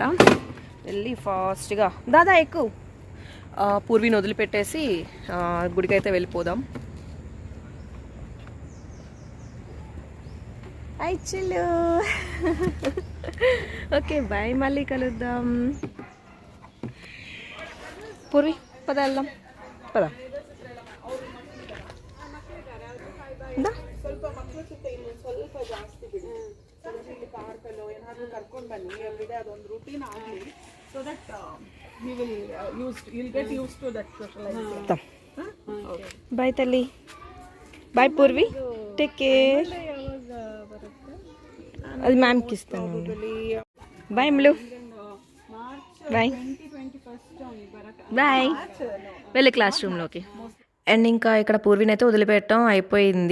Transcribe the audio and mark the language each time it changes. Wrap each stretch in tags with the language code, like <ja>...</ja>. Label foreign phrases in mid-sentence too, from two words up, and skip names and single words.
<te>వెళ్ళి ఫాస్ట్గా దాదా ఎక్కువ పూర్విని వదిలిపెట్టేసి గుడికైతే వెళ్ళిపోదాం. చిల్లు.</te> <en>okay bye,</en> <te>మళ్ళీ కలుద్దాం. పూర్వి పద వెళ్దాం. పద</te> <kn>ಸ್ವಲ್ಪ ಮಕ್ಕಳು ಜೊತೆ ಇನ್ನೊಂದು ಸ್ವಲ್ಪ ಜಾಸ್ತಿ ಬಿಡಿ. ಇಲ್ಲಿ ಪಾರ್ಕಲ್ಲೋ ಏನಾದರೂ ಕರ್ಕೊಂಡು ಬನ್ನಿ. ಎವ್ರಿಡೇ ಅದೊಂದು ರೂಟೀನ್ ಆಗಲಿ.</kn> <en>so that will get used to that socialisation.</en> <te>బాయ్ తల్లి. ಬಾಯ್ పూర్వి.</te> <en>take care.</en> <te>అది మ్యామ్కి ఇస్తాను. బాయ్ అమ్ములు.</te> <en>bye bye.</en> <te>వెళ్ళి క్లాస్ రూమ్లోకి. అండ్ ఇంకా ఇక్కడ పూర్విని అయితే వదిలిపెట్టడం అయిపోయింది.</te>